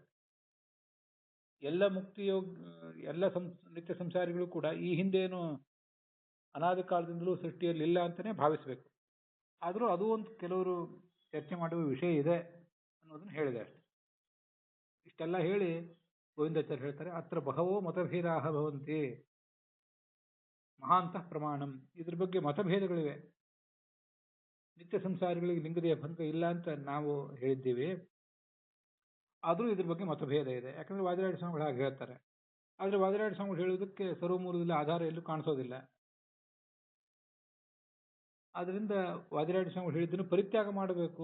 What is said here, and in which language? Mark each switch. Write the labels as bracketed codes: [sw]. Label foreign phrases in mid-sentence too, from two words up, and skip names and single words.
[kn] ಎಲ್ಲ ನಿತ್ಯ ಸಂಸಾರಿಗಳು ಕೂಡ ಈ ಹಿಂದೇನು ಅನಾದಿ ಕಾಲದಿಂದಲೂ ಸೃಷ್ಟಿಯಲ್ಲಿ ಇಲ್ಲ ಅಂತಾನೆ ಭಾವಿಸಬೇಕು. ಆದರೂ ಅದು ಒಂದು ಕೆಲವರು ಚರ್ಚೆ ಮಾಡುವ ವಿಷಯ ಇದೆ ಅನ್ನೋದನ್ನು ಹೇಳಿದೆ ಅಷ್ಟೆ. ಇಷ್ಟೆಲ್ಲ ಹೇಳಿ ಗೋವಿಂದಾಚಾರ್ಯ ಹೇಳ್ತಾರೆ, [sa] ಅತ್ರ ಬಹವೋ ಮತಭೇದಾಹ ಭವಂತಿ ಮಹಾಂತಃ ಪ್ರಮಾಣಂ. [kn] ಇದ್ರ ಬಗ್ಗೆ ಮತಭೇದಗಳಿವೆ. ನಿತ್ಯ ಸಂಸಾರಿಗಳಿಗೆ ಲಿಂಗದೇಹ ಭಂಗ ಇಲ್ಲ ಅಂತ ನಾವು ಹೇಳಿದ್ದೀವಿ, ಆದರೂ ಇದ್ರ ಬಗ್ಗೆ ಮತಭೇದ ಇದೆ. ಯಾಕಂದ್ರೆ ವಾದಿರಾಡಿ ಸ್ವಾಮಿಗಳು ಹಾಗೆ ಹೇಳ್ತಾರೆ. ಆದ್ರೆ ವಾದಿರಾಡಿ ಸ್ವಾಮಿಗಳು ಹೇಳುವುದಕ್ಕೆ ಸರ್ವಮೂಲದಲ್ಲಿ ಆಧಾರ ಎಲ್ಲೂ ಕಾಣಿಸೋದಿಲ್ಲ. ಆದ್ರಿಂದ ವಾದಿರಾಡಿ ಸ್ವಾಮಿಗಳು ಹೇಳಿದ್ದನ್ನು ಪರಿತ್ಯಾಗ ಮಾಡಬೇಕು.